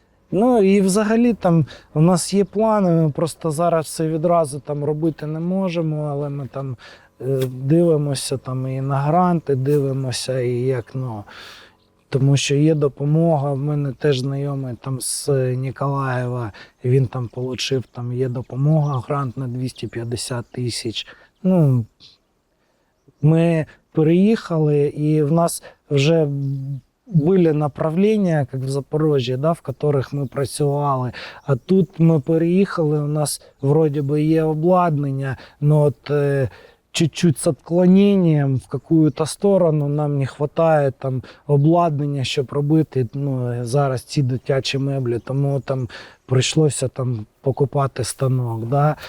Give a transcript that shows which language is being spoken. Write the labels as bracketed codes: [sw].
[uk] Ну і взагалі там у нас є плани, ми просто зараз все відразу там робити не можемо, але ми там дивимося там і на гранти, дивимося, і як, ну, тому що є допомога. В мене теж знайомий там з Ніколаєва, він там отримав, там є допомога, грант на 250 тисяч. Ну, ми переїхали, і в нас вже [ru] были направления, как в Запорожье, да, в которых мы [uk] працювали. А тут ми переїхали, у нас [ru] вроде бы [uk] є обладнання, [ru] но от чуть-чуть с отклонением в какую-то сторону [uk] нам не хватає там обладнання, щоб робити, ну, зараз ці дитячі меблі, тому там прийшлося там покупати станок, да?